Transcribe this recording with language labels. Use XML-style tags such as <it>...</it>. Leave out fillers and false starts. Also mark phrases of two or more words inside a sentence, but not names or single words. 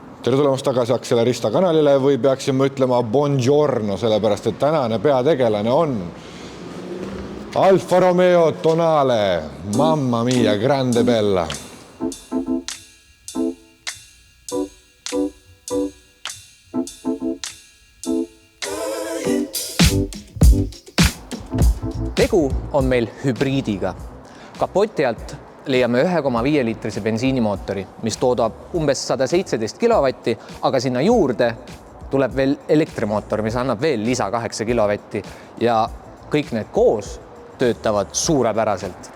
<et>Tere tulemast tagasi Accelerista kanalile või peaksime ütlema buongiorno, sellepärast et tänane peategelane on Alfa Romeo Tonale,</et> <it>mamma mia, grande bella.</it> <et>Tegu on meil hübriidiga. Kapoti alt leiame 1,5 liitrise bensiinimootori, mis toodab umbes 117 kilovatti, aga sinna juurde tuleb veel elektrimootor, mis annab veel lisa 8 kilovatti ja kõik need koos töötavad suurepäraselt.</et>